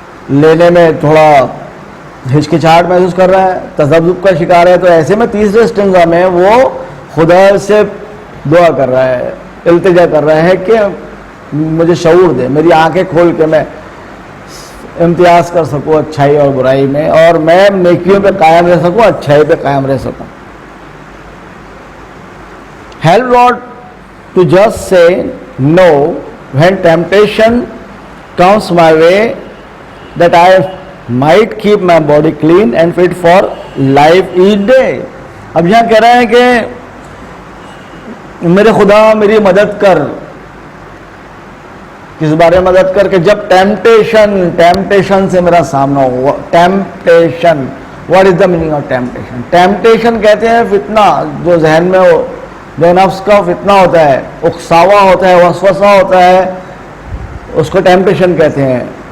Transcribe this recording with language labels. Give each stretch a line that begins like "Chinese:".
Urdu: لینے میں تھوڑا ہچکچاہٹ محسوس کر رہا ہے, تذبذب کا شکار ہے. تو ایسے میں تیسرے اسٹینزا میں وہ خدا سے دعا کر رہا ہے, التجا کر رہا ہے کہ مجھے شعور دے, میری آنکھیں کھول کے میں امتیاز کر سکوں اچھائی اور برائی میں, اور میں نیکیوں پہ قائم رہ سکوں, اچھائی پہ قائم رہ سکوں.
English: Help lord to just say no when temptation comes my way, that I might keep my body clean and fit for life each day.
Urdu: اب یہاں کہہ رہے ہیں کہ میرے خدا میری مدد کر. کس بارے میں مدد کر؟ کہ جب ٹیمپٹیشن سے میرا سامنا ہو. Temptation,
English: What is the meaning of temptation?
Urdu: Temptation کہتے ہیں فتنہ, جو ذہن میں ہو, جو نفس کا فتنہ ہوتا ہے, اکساوا ہوتا ہے, وسوسہ ہوتا ہے, اس کو ٹیمپٹیشن کہتے ہیں.